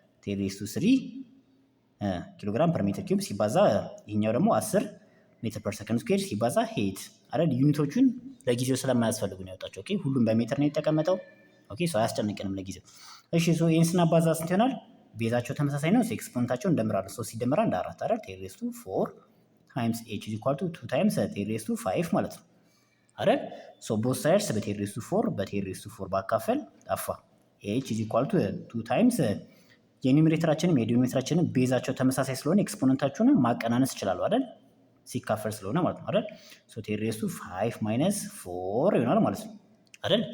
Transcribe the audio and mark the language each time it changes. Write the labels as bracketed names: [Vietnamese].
[English] 10 raised to 3 [Amharic] ኪሎግራም ፐር ሜትር ኪዩብ ሲባዛ ይሄኛው ደግሞ 10 ሜትር ፐር ሰከንድ ስኩዌር ሲባዛ ሄት አይደል? ዩኒቶቹን ለጊዜው ስለማያስፈልጉ ነው ያወጣቸው። ኦኬ ሁሉም በሜትር ነው የተቀመጠው። ኦኬ ሶ አያስጨንቅንም ለጊዜው። እሺ ሶ ይሄን ስናባዛ ስንት ይሆናል? ቤዛቸው ተመሳሳይ ነው። ኤክስፖነንታቸው እንደምራለን። ሶ ሲደመር 1 4 አይደል? [English] 10 raised to 4 times h is equal to 2 times 10 raised to 5 [Amharic] ማለት ነው አይደል? ሶ ቦth sides በ10 raised to 4 በ10 raised to 4 ባካፈል ጠፋ። [English] h is equal to 2 times [Amharic] የኒውሜሬተራችንም የዲኖሚኔተራችንም ቤዛቸው ተመሳሳይ ስለሆነ ኤክስፖነንታቸውን ማቀናነስ ይችላሉ አይደል? ሲካፈል ስለሆነ ማለት ነው አይደል? ሶ [English] 10 raised to 5 minus 4 [Amharic] ይሆናል ማለት ነው አይደል?